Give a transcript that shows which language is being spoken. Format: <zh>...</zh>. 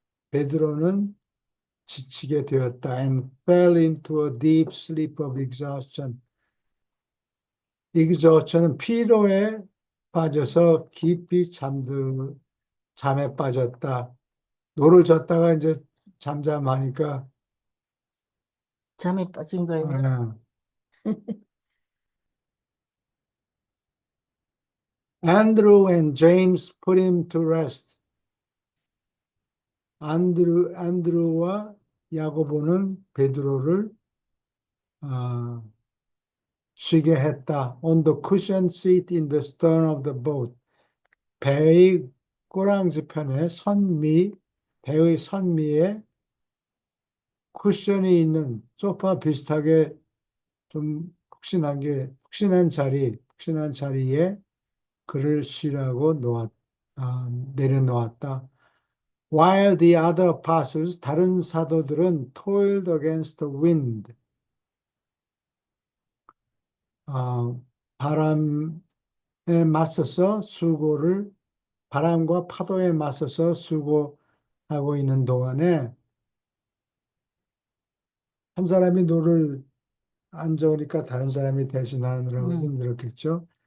<ko>베드로는 지치게 되었다.</ko> <en>And fell into a deep sleep of exhaustion.</en> <ko>exhaustion은 피로에 빠져서 깊이 잠에 빠졌다. 노를 젓다가 이제 잠잠하니까 잠에 빠진 거예요.</ko> <en>Andrew and James put him to rest.</en> <ko>안드루와 야고보는 베드로를 쉬게 했다.</ko> <en>On the cushion seat in the stern of the boat.</en> <ko>배의 꼬랑지편에 배의 선미에 쿠션이 있는 소파 비슷하게 좀 푹신한 자리에 그를 쉬라고 내려놓았다.</ko> <en>While the other apostles,</en> <ko>다른 사도들은</ko> <en>toiled against the wind.</en> <ko>바람에 맞서서 바람과 파도에 맞서서 수고하고 있는 동안에 한 사람이 노를 안 좋으니까 다른 사람이 대신하느라고 힘들었겠죠.</ko>